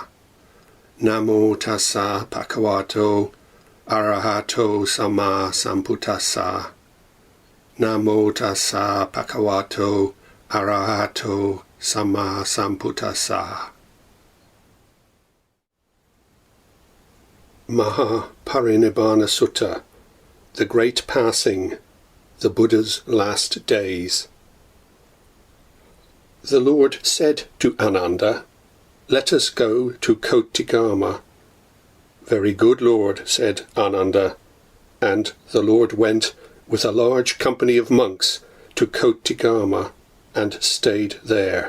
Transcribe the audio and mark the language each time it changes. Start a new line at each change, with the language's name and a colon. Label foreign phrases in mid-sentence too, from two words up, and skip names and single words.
Pali: Namo tassa bhagavato arahato samma sambuddhassa. Namo tassa bhagavato arahato samma sambuddhassa.
English: Mahāparinibbāna Sutta, the Great Passing, the Buddha's Last Days. The Lord said to Ananda, "Let us go to Kotigama." "Very good, Lord," said Ananda, and the Lord went with a large company of monks to Kotigama and stayed there.